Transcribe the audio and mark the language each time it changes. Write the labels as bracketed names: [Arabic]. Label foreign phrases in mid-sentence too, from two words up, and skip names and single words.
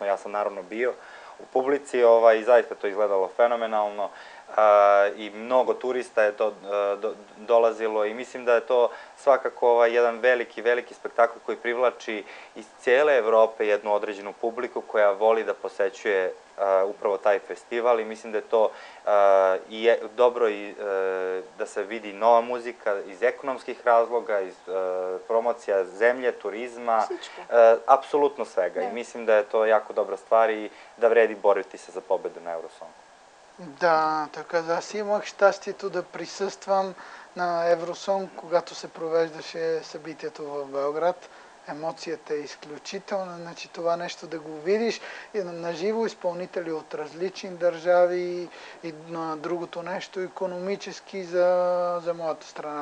[Serbian] Ja sam naravno bio u publici i zaista to izgledalo fenomenalno i mnogo turista je to dolazilo i mislim da je to svakako jedan veliki spektakl koji privlači iz cijele Evrope jednu određenu publiku koja voli da posećuje upravo taj festival i mislim da je to dobro i da se vidi nova muzika iz ekonomskih razloga, iz promocija zemlje, turizma, apsolutno svega i mislim da je to jako dobra stvar и да vredi boriti se za pobedu na Eurosongu. [Bulgarian] Да, така аз имах щастието да присъствам на Евросонг, когато се провеждаше събитието в Белград. Емоцията е изключителна, значи това нещо да го видиш и на живо изпълнители от различни държави и на другото нещо икономически за моята страна.